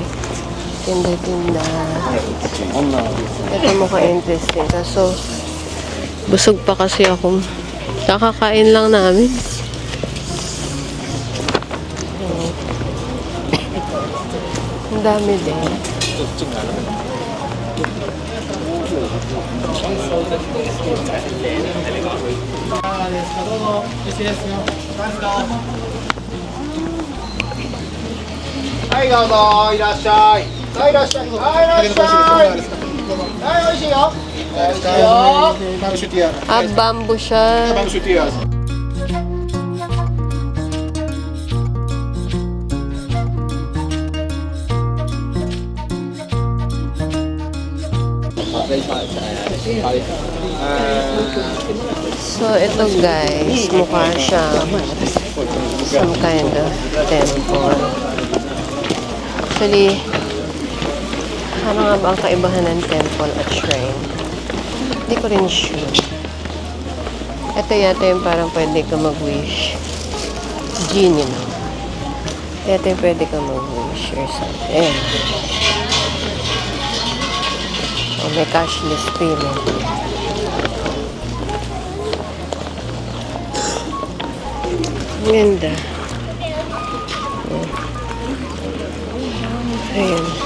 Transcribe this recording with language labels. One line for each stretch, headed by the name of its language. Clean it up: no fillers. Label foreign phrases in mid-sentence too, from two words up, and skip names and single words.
Filipino: Tinda-tinda. Ito mukhang interesting. Kaso, busog pa kasi ako. Kakakain lang namin. Ang dami din.
Japanese: はいどうぞいらっしゃいはいいらっしゃいはいいらっしゃいはい美味しいよ美味しいよバムシュティア
Filipino: Ah, bamboo siya. バムシュティア So, ito guys, mukha siya
English: some kind of temple.
Filipino: Actually, ano nga ba ang kaibahan ng temple at shrine? Hindi ko rin sure. Ito yata yung parang pwede ka mag-wish. Genie na. Ito yung pwede ka mag-wish
English: or something.
Filipino: Oh, may
English: cashless payment.
Filipino: Ang ganda. Ayan.